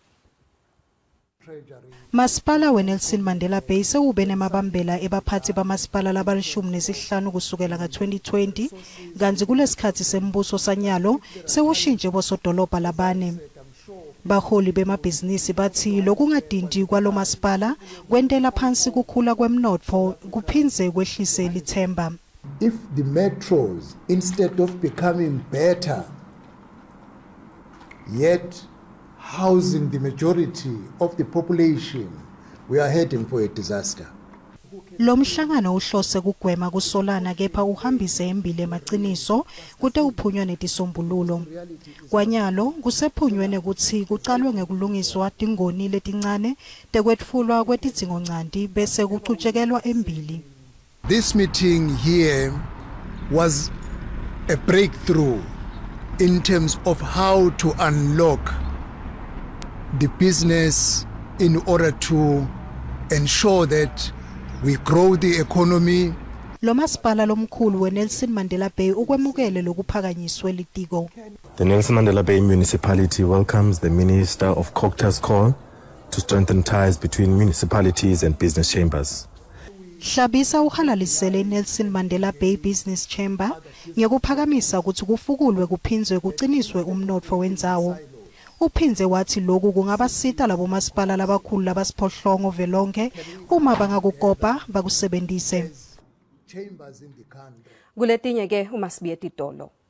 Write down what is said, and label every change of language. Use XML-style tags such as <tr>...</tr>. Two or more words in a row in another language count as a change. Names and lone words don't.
<ss>Masipala weNelson Mandela Bay sewube nemabambela ebaphathi bamasipala labalishumi kusukela nga-2020 kanti kulesikhathi sembuso sanyalo sewushintshe bosodolobha labane. Baholi bemabhizinisi bathi lokungadindi kwalo masipala kwendela phansi kukhula kwemnotho kuphindze kwehlise lithemba.</ss> <en>If the metros, instead of becoming better, yet housing the majority of the population, we are heading for a disaster.</en> <ss>Lo mhlangano uhlose kugwema kusolana kepha uhambise embili emaqiniso kute uphunywe netisombululo. Kwanyalo kusephunywe ukuthi kucalwe ngekulungiswa tingoni letincane tekwetfulwa kwetidzingo ncandi bese kucutshekelwa embili.</ss> <en>This meeting here was a breakthrough in terms of how to unlock the business in order to ensure that we grow the economy.</en> <ss>Lo masipala lomkhulu weNelson Mandela Bay ukwemukele lokuphakanyiswe litiko.</ss> <en>The Nelson Mandela Bay municipality welcomes the Minister of Cocta's call to strengthen ties between municipalities and business chambers.</en> <ss>Hlabisa uhalalisele Nelson Mandela Bay Business Chamber ngekuphakamisa ukuthi kufukulwe kuphinzwe kuciniswe umnotfo wendzawo. Uphinze wathi lokhu kungabasita labo masipala labakhulu labasiphohlongo velonke uma bangakukopa bakusebenzise. Kuletinye ke uma sibiye titolo.</ss>